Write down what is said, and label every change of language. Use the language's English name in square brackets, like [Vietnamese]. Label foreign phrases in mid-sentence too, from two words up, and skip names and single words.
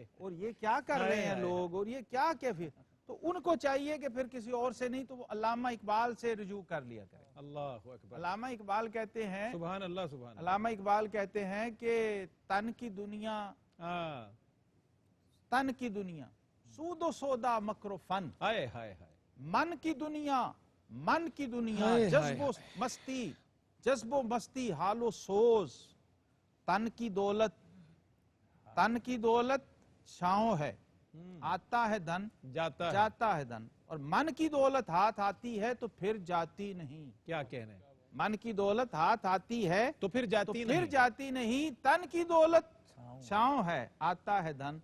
[Urdu] اور یہ کیا کر رہے ہیں لوگ، اور یہ کیا کیفیت، تو ان کو چاہیے کہ پھر کسی اور سے نہیں تو وہ علامہ اقبال سے رجوع کر لیا کرے۔ [Arabic] اللہ اکبر، [Urdu] علامہ اقبال کہتے ہیں، [Arabic] سبحان اللہ، سبحان اللہ، [Urdu] علامہ اقبال کہتے ہیں کہ تن کی دنیا، ہاں، تن کی دنیا سود و سودا مکر و فن، ہائے ہائے ہائے، من کی دنیا، من کی دنیا ہائے جذب و مستی، جذب و مستی حال و سوز، تن کی دولت، تن کی دولت چھاؤں ہے، آتا ہے دھن جاتا ہے، جاتا ہے دھن، اور من کی دولت ہاتھ آتی ہے تو پھر جاتی نہیں، کیا کہنے ہیں، من کی دولت ہاتھ آتی ہے تو پھر تو جاتی پھر نہیں، جاتی نہیں، تن کی دولت چھاؤں ہے، آتا ہے دھن